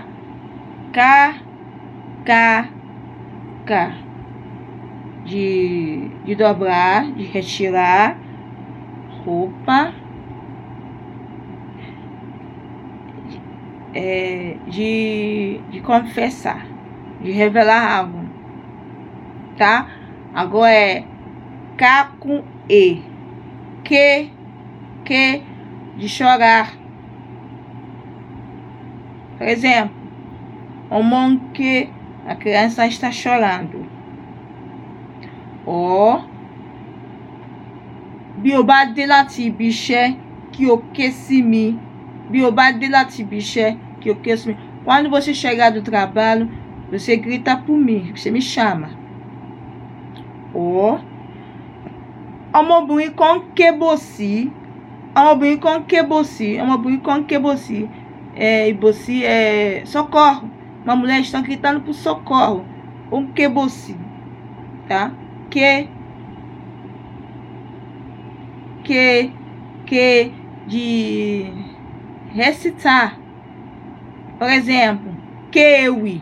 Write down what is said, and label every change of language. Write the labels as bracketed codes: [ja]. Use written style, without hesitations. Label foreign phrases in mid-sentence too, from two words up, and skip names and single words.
[pt] K, de dobrar, de retirar roupa, de confessar, de revelar algo, tá? Agora é K com E, que de chorar. Por exemplo, que a criança está chorando. [yo] Ó, bí o bá dé láti ibi iṣẹ́ kí o ké sí mi. Bí o bá dé láti ibi iṣẹ́ kí o ké sí mi. [pt] Quando você chegar do trabalho, você grita por mim, você me chama. [yo] Ó, ọmọbìnrin kan ké bòsí. Ọmọbìnrin kan ké bòsí. Ọmọbìnrin kan ké bòsí. [pt] Ìbòsí é socorro. Uma mulher está gritando por socorro. Que bòsí, tá? Que de recitar. Por exemplo, Kewi.